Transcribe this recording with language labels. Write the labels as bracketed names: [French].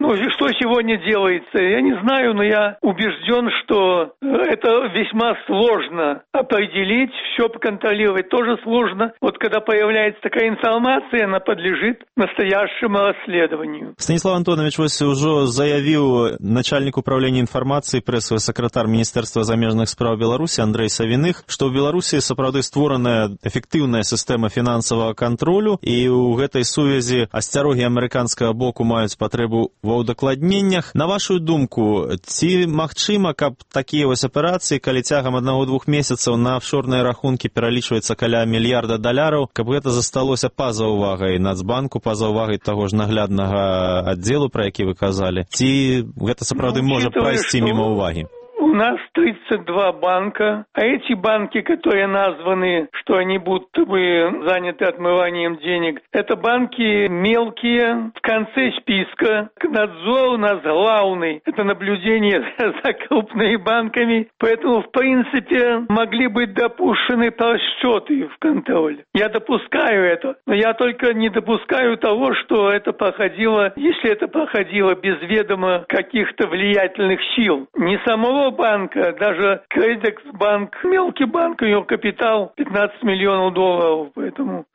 [Russian] Ну, что сегодня делается? Я не знаю, но я убежден, что это весьма сложно определить, все контролировать тоже сложно. Вот когда появляется такая информация, она подлежит настоящему расследованию. Станислав Антонович, вы уже заявил начальник управления информации, [Belarusian] інфармацыі прэсавы сакратар Міністэрства замежных справ Беларусі Андрэй Савіных, што ў Беларусі сапраўды створаная эфектыўная сістэма фінансавага кантролю, і ў гэтай сувязі асцярогі амерыканскага боку маюць патрэбу ва ўдакладненнях. На вашую думку, ці магчыма, каб такія вось аперацыі, калі цягам аднаго-двух месяцаў на афшорныя рахункі пералічваецца каля мільярда даляраў, каб гэта засталося паза ўвагай Нацбанку, паза ўвагай таго ж нагляднага аддзелу, пра які вы казалі? Ці гэта сапраўды можа прайсці мімо ўвагі? [Russian] У нас 32 банка, а эти банки, которые названы, что они будто бы заняты отмыванием денег, это банки мелкие, в конце списка. Надзор у нас главный, это наблюдение за крупными банками, поэтому, в принципе, могли быть допущены просчеты в контроль. Я допускаю это, но я только не допускаю того, что это проходило, если это проходило без ведома каких-то влиятельных сил, не самого банка, даже Кредитбанк, мелкий банк, у него капитал 15 миллионов долларов, поэтому...